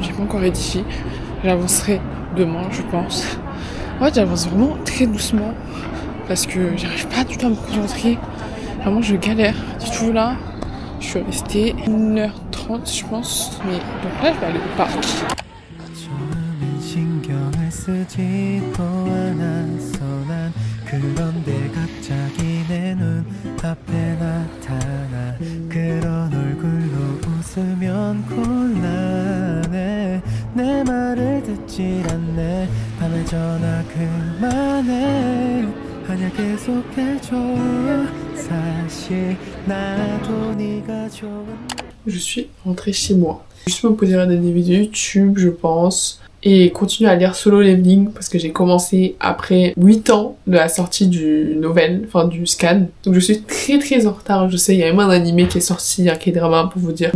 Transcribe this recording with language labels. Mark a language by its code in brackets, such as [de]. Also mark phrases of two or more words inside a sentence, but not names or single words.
[fr] J'ai pas encore rédigé. J'avancerai demain, je pense. En fait, j'avance vraiment très doucement parce que j'arrive pas du tout à me concentrer. Vraiment, je galère du tout là. Je suis restée 1h30, je pense. Mais donc là, je vais aller au parc. [ko] 처음엔 신경을 쓰지도 않았어 난 그런데 갑자기 내 눈앞에 나타나 그런 얼굴로 웃으면 곤란해 내 말을 듣질 않네 밤에 전화 그만해 아니야 계속해줘 사실 나도 네가 좋은 [fr] Je suis rentrée chez moi. Juste me poser des vidéos YouTube, je pense. Et continuer à lire Solo Leveling parce que j'ai commencé après 8 ans de la sortie du novel, enfin du scan. Donc je suis très en retard, je sais, il y a même un animé qui est sorti, un K-drama pour vous dire.